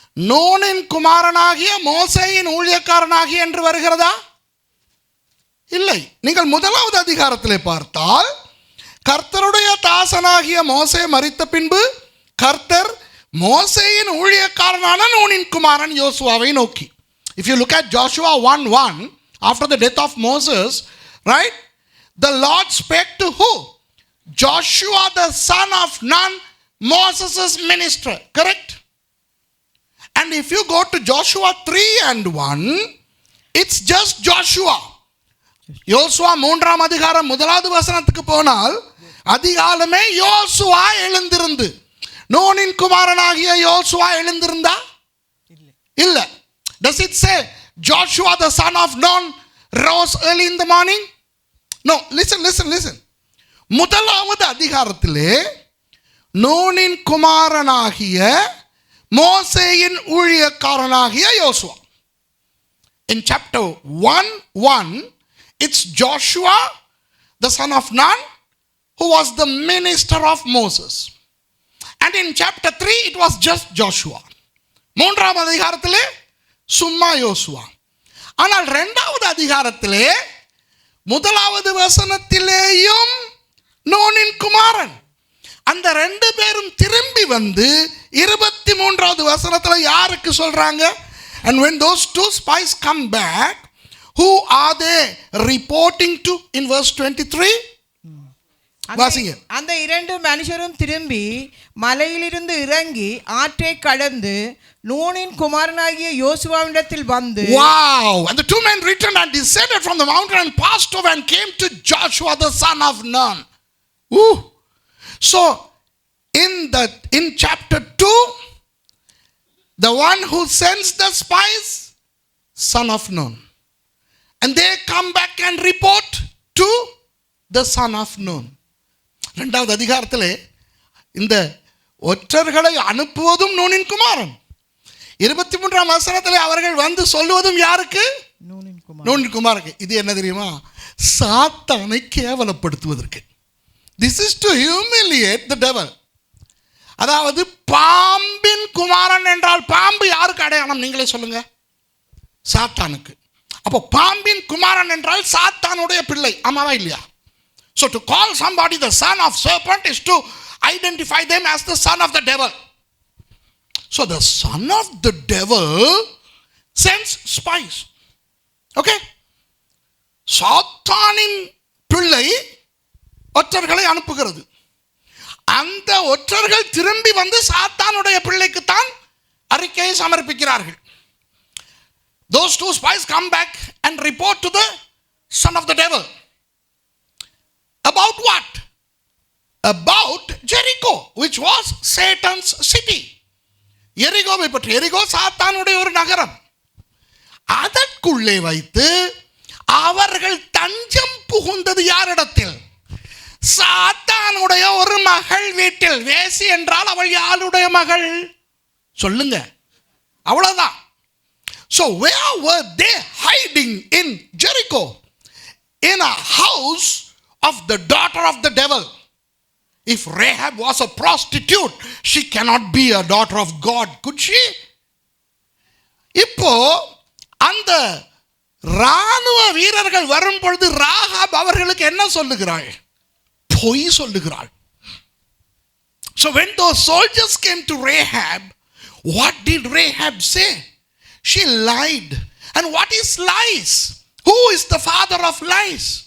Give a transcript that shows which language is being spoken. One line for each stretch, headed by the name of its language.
Tamil: நூனின் குமாரனாகிய மோசேயின் ஊழியக்காரனாகிய என்று வருகிறதா? இல்லை. நீங்கள் 1வது அதிகாரத்திலே பார்த்தால் கர்த்தருடைய தாசனாகிய மோசே மரித்த பின்பு கர்த்தர் மோசேயின் ஊழியக்காரனான நூனின் குமாரன் யோசுவாவை நோக்கி.
English: If you look at Joshua 1:1, after the death of Moses, right, the Lord spake to who? Joshua the son of Nun, Moses' minister, correct? And if you go to Joshua 3:1, it's just Joshua.
Tamil: யோசுவா 3ஆம் அதிகாரம் 1வது வசனத்துக்கு போனால் அதிகாலமே யோசுவா எழுந்திருந்து, நூனின் குமாரனாகிய யோசுவா எழுந்திருந்தா? இல்ல.
English: Does it say Joshua the son of Nun rose early in the morning? No. Listen.
Tamil: 1வது அதிகாரத்திலே நூனின் குமாரனாகிய மோசேயின் ஊழியக்காரனாகிய யோசுவா.
English: In chapter 1:1, it's Joshua the son of Nun who was the minister of Moses. And in chapter 3 it was just Joshua.
Tamil: 3ஆம் அதிகாரத்திலே சும்மா யோசுவா. ஆனால் 2வது அதிகாரத்திலே 1வது வசனத்திலேயும் நூனின் குமாரன். அந்த 2 பேரும் திரும்பி வந்து 23வது வசனத்தில் யாருக்கு சொல்றாங்க?
English: And when those 2 spies come back, who are they reporting to in verse 23?
Tamil: வாசிங்க. அந்த 2 மனுஷரும் திரும்பி மலையிலிருந்து இறங்கி ஆற்றை கடந்து நூனின் குமாரனாகிய யோசுவாவிடத்தில் வந்து,
English: wow, and the 2 men returned and descended from the mountain and passed over and came to Joshua the son of Nun. Ooh. So in chapter 2, the one who sends the spies, son of Nun, and they come back and report to the son of Nun.
Tamil: 2வது அதிகாரத்திலே இந்த ஒற்றர்களை அனுப்புவதும் நூனின் குமாரன். 23ஆம் வசனத்திலே அவர்கள் வந்து சொல்லுவதும் யாருக்கு? நூனின் குமாரனுக்கு. இது என்ன தெரியுமா? சாத்தானை கேவலப்படுத்துவதற்கு.
English: This is to humiliate the devil.
Tamil: அதாவது பாம்பின் குமாரன் என்றால் பாம்பு யாருக்கு அடையாளம்? நீங்களே சொல்லுங்க. சாத்தானுக்கு. அப்போ பாம்பின் குமாரன் என்றால் சாத்தானுடைய பிள்ளை. ஆமாவா இல்லையா?
English: So to call somebody the son of serpent is to identify them as the son of the devil. So the son of the devil sends spies. Okay?
Tamil: சாத்தானின் பிள்ளை ஒற்றர்களை அனுப்புகிறது. அந்த ஒற்றர்கள் திரும்பி வந்து சாத்தானுடைய பிள்ளைக்குத்தான் அறிக்கையை சமர்ப்பிக்கிறார்கள்.
English: those two spies come back and report to the son of the devil. About what? About Jericho, which was Satan's city.
Tamil: எரிகோவை பற்றி. எரிகோ சாத்தானுடைய ஒரு நகரம். அதற்குள்ளே வைத்து அவர்கள் தஞ்சம் புகுந்தது யாரிடத்தில்? சாத்தானுடைய ஒரு மகள் வீட்டில். வேசி என்றால் அவள் யாருடைய மகள்? சொல்லுங்க, அவ்வளவுதான்.
English: So where were they hiding in Jericho? In a house of the daughter of the devil. If Rahab was a prostitute, she cannot be a daughter of God, could she?
Tamil: இப்போ அந்த ராணுவ வீரர்கள் வரும் பொழுது ராகாப் அவர்களுக்கு என்ன சொல்லுகிறாள்? பொய் சொல்லுகிறாள்.
English: So when those soldiers came to Rahab, what did Rahab say? She lied. And what is lies? Who is the father of lies?